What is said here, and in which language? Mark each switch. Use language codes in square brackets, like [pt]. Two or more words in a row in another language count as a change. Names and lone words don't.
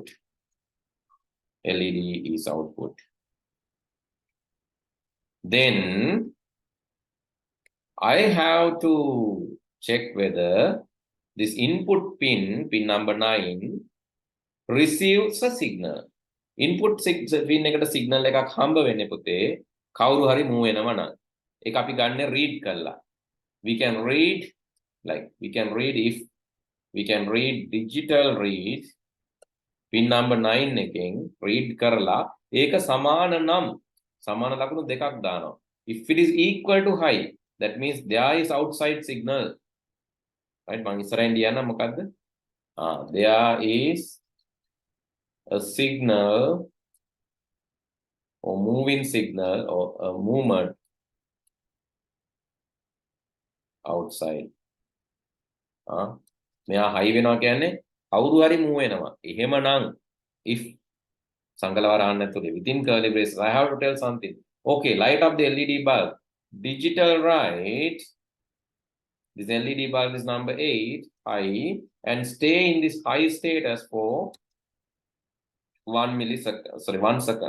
[en] LED is output. Then I have to check whether this input pin number 9 receives a signal. Input pin [si] එකට signal එකක් හම්බ වෙන්නේ පුතේ කවුරු හරි move වෙනවා නම් ඒක අපි ගන්න read කරලා. [en] We can read digital read pin number 9 [si] එකෙන් read කරලා ඒක සමාන නම් සමාන ලකුණු දෙකක් දානවා. [en] If it is equal to high, that means there is outside signal. Right? [si] මම ඉස්සරහින් ලියන්න මොකද්ද? [en] There is a signal or moving signal or a movement outside. [si] මෙයා high වෙනවා කියන්නේ කවුරු හරි move වෙනවා. [en] එහෙමනම් if සංකලවරාන්න නැතුලේ within curly braces I have to tell something. Okay, light up the LED bulb. Digital right. This LED bulb is number 8, high, and stay in this high status for 1 second.